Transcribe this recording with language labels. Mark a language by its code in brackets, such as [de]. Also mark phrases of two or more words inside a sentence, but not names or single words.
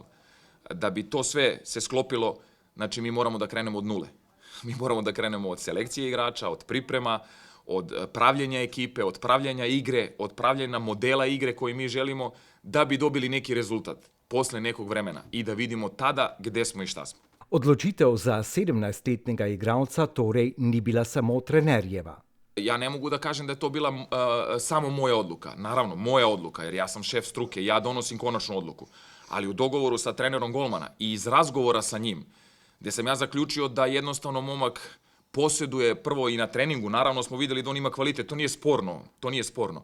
[sr] Da bi to sve se sklopilo, znači mi moramo da krenemo od nule. Mi moramo da krenemo od selekcije igrača, od priprema, od pravljenja ekipe, od pravljenja igre, od pravljenja modela igre koji mi želimo da bi dobili neki rezultat posle nekog vremena i da vidimo tada gde smo i šta smo. [sl] Odločitev za 17-letnega igralca torej ni bila samo trenerjeva. [sr] Ja ne mogu da kažem da je to bila samo moja odluka. Naravno, moja odluka, jer ja sam šef struke, ja donosim konačnu odluku. Ali u dogovoru sa trenerom golmana i iz razgovora sa njim, gde sam ja zaključio da jednostavno momak posjeduje prvo i na treningu, naravno smo videli da on ima kvalitet, to nije sporno.